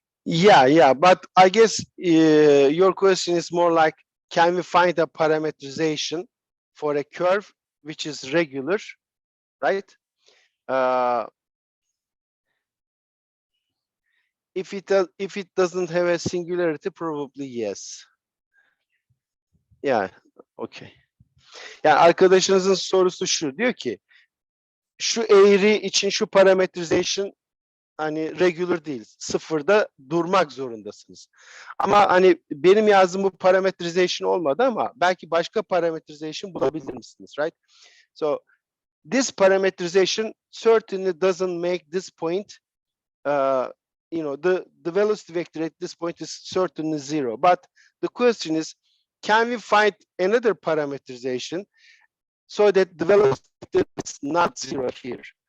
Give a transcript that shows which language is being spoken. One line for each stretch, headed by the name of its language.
English: Yeah, but I guess your question is more like, can we find a parametrization for a curve which is regular, right? If it doesn't have a singularity, probably yes. Yeah, okay.
Turkish: Yani arkadaşınızın sorusu şu, diyor ki şu eğri için şu parametrization hani regular değil. Sıfırda durmak zorundasınız. Ama hani benim yazdığım bu parametrization olmadı ama belki başka parametrization bulabilir misiniz, right?
English: So this parametrization certainly doesn't make this point, you know, the velocity vector at this point is certainly 0. But the question is, can we find another parametrization so that the velocity vector is not 0 here?